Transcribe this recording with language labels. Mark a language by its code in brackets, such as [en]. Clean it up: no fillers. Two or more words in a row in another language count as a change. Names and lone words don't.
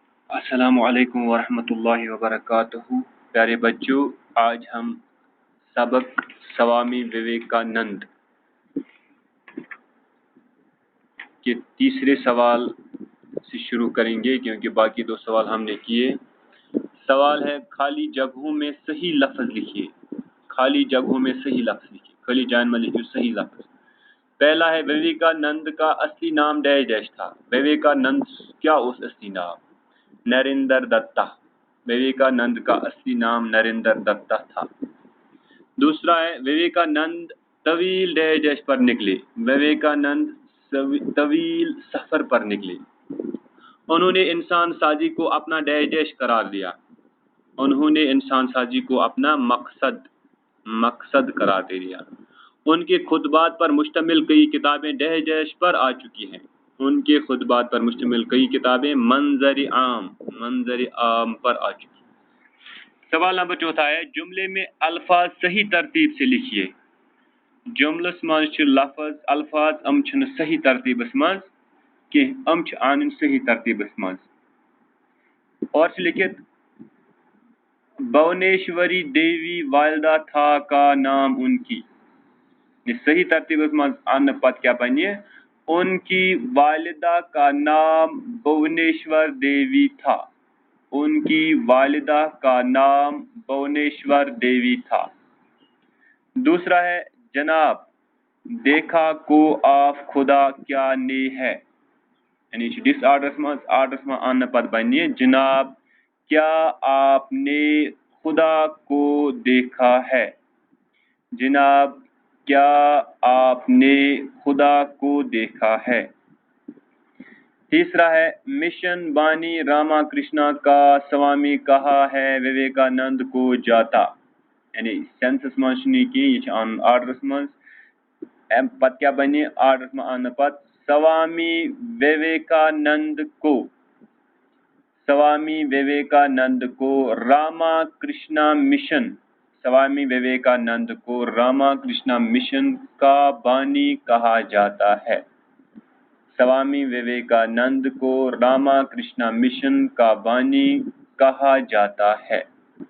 [ar] السلام علیکم ورحمۃ اللہ وبرکاتہ۔ [ur] پیارے بچوں، آج ہم سبق سوامی وویکانند کے تیسرے سوال سے شروع کریں گے، کیونکہ باقی دو سوال ہم نے کیے۔ سوال ہے خالی جگہوں میں صحیح لفظ لکھیے۔ خالی جگہوں میں صحیح لفظ لکھیے، خالی جان میں لکھیے صحیح لفظ۔ پہلا ہے وویکانند کا اصلی نام ڈیش ڈیش تھا۔ [ks] وویکانند کیا اس اصلی نام؟ نریندر دتا۔ [ur] وویکانند کا اصلی نام نریندر دتا تھا۔ دوسرا ہے وویکانند طویل ڈیش ڈیش پر نکلے۔ وویکانند طویل سفر پر نکلے۔ انہوں نے انسان سازی کو اپنا ڈیش ڈیش قرار دیا۔ انہوں نے انسان سازی کو اپنا مقصد قرار دے دیا۔ ان کے خطبات پر مشتمل کئی کتابیں ڈیش ڈیش پر آ چکی ہیں۔ ان کے خطبات پر مشتمل کئی کتابیں منظر عام پر آ چکی ہیں۔ سوال نمبر چوتھا ہے جملے میں الفاظ صحیح ترتیب سے لکھیے۔ [ks] جملس منٛز چھِ لفظ الفاظ ام چھنہ صحیح ترتیبس منٛز کینٛہہ، ام چھِ آنٕنۍ صحیح ترتیبس منٛز۔ [ur] اور [ks] چھِ لکھت [ur] بھونیشوری دیوی والدہ تھا کا نام ان کی۔ [ks] یہ صحیح ترتیبس منٛز آنہٕ پتہٕ کیا بنہِ؟ [ur] ان کی والدہ کا نام بھونیشور دیوی تھا۔ ان کی والدہ کا نام بھونیشور دیوی تھا۔ دوسرا ہے جناب دیکھا کو آف خدا کیا نے ہے، یعنی [ks] ڈس آرڈرس منٛز آنہٕ پتہٕ بنہِ [ur] جناب کیا آپ نے خدا کو دیکھا ہے۔ جناب کیا آپ نے خدا کو دیکھا ہے۔ تیسرا ہے مشن بانی راما کرشنا کا سوامی کہا ہے وویکانند کو جاتا، یعنی [ks] سینسس منٛز چھُنہٕ یہِ کینٛہہ، یہِ چھُ آنُن آرڈرس منٛز۔ پتہٕ کیٛاہ بنہِ آرڈرس منٛز آنہٕ پتہٕ [ur] سوامی وویکانند کو، سوامی وویکانند کو راما کرشنا مشن، سوامی وویکانند کو راما کرشنا مشن کا بانی کہا جاتا ہے۔ سوامی وویکانند کو راما کرشنا مشن کا بانی کہا جاتا ہے۔